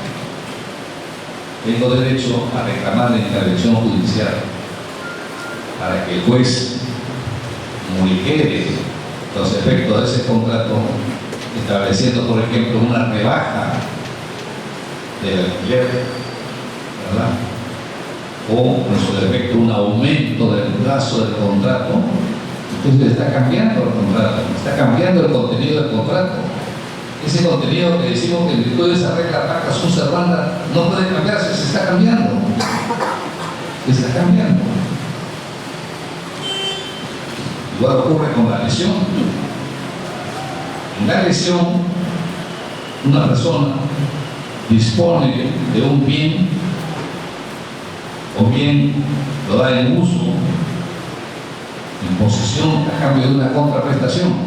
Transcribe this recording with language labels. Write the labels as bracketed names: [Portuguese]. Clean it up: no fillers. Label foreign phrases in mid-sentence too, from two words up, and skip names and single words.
[Spanish] Tengo derecho a reclamar la intervención judicial para que el juez modifique los efectos de ese contrato, estableciendo, por ejemplo, una rebaja del alquiler, ¿verdad? O, en su defecto, un aumento del plazo del contrato. Entonces está cambiando el contrato, está cambiando el contenido del contrato. Ese contenido que decimos que en virtud de esa regla [Latin] pacta sunt servanda [Spanish] no puede cambiarse, se está cambiando. Se está cambiando. Igual ocurre con la lesión. En la lesión, una persona dispone de un bien, o bien lo da en uso, en posesión, a cambio de una contraprestación.